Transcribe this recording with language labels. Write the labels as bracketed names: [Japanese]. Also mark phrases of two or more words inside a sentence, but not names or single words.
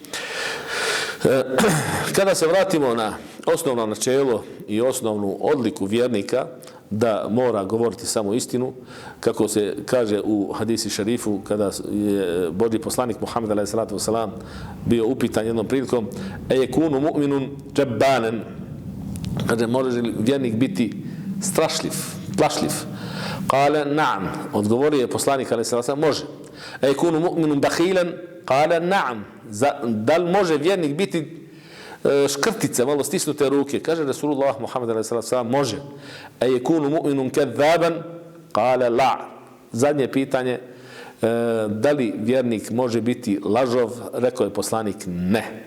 [Bosnian] Kada se vratimo na osnovno načelo i osnovnu odliku vjernika da mora govoriti samo istinu, kako se kaže u hadisi šarifu, kada je Božji poslanik Muhammed [Arabic] عليه الصلاة والسلام [Bosnian] bio upitan jednom prilikom: [Arabic] "أيكون مؤمن جبانا?" [Bosnian] Kaže, može li vjernik biti strašljiv, plašljiv? [Arabic] قال نعم. [Bosnian] Odgovorio je poslanik [Arabic] عليه الصلاة والسلام: [Bosnian] može. [Arabic] أيكون مؤمن بخيلا قال نعم. [Bosnian] Da li može vjernik biti škrtice, malo stisnute ruke? Kaže Rasulullah Muhammed [Arabic] عليه الصلاة والسلام: [Bosnian] može. [Arabic] أيكون مؤمن كذابا? قال لا. [Bosnian] Zadnje pitanje, da li vjernik može biti lažov? Rekao je poslanik: ne.